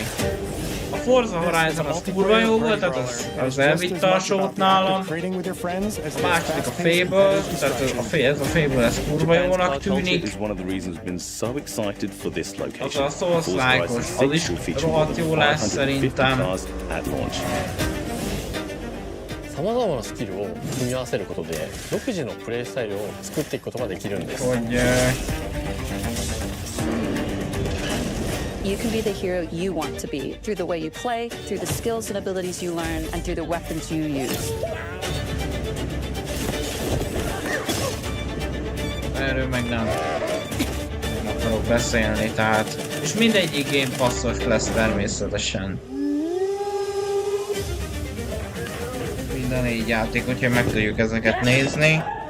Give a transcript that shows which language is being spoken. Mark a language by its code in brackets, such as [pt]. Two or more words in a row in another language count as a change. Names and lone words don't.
[hu] A Forza Horizon az kurva jó volt, tehát az elvitte a sót nálam. A második a Fable, tehát ez a Fable ez kurva jónak tűnik. Az a Souls-like-os, az is rohadt jó lesz szerintem. [ja] さまざまなスキルを組み合わせることで独自のプレイスタイルを作っていくことができるんです。 [en] You can be the hero you want to be through the way you play, through the skills and abilities you learn, and through the weapons you use. [hu] Erről meg nem akarok beszélni, tehát... És mindegyik Game Passos lesz természetesen. Minden 4 játék, úgyhogy meg tudjuk ezeket nézni.